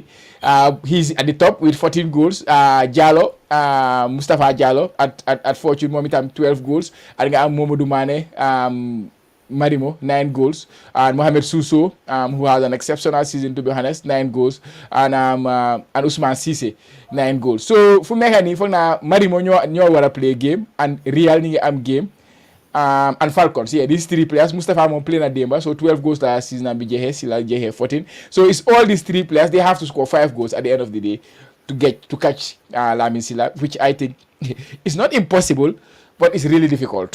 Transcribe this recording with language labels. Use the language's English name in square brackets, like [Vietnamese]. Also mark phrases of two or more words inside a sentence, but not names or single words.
[English] He's at the top with 14 goals. Jallo, Mustafa Jallo at Fortune Momentum 12 goals. And Momadou Mane, Marimo 9 goals. And Mohamed Suso, who has an exceptional season to be honest, 9 goals. And Usman Cisse 9 goals. So for me, for now, [Wolof] Marimo ñoo wara [English] play game and Real [Wolof] ñi am [English] game. And Falcons, yeah, these 3 players. Mustafa Mon playing at Demba, so 12 goals last season and BJH, Silla JH 14. So it's all these 3 players, they have to score 5 goals at the end of the day to catch Lamin Silla, which I think is not impossible, but it's really difficult.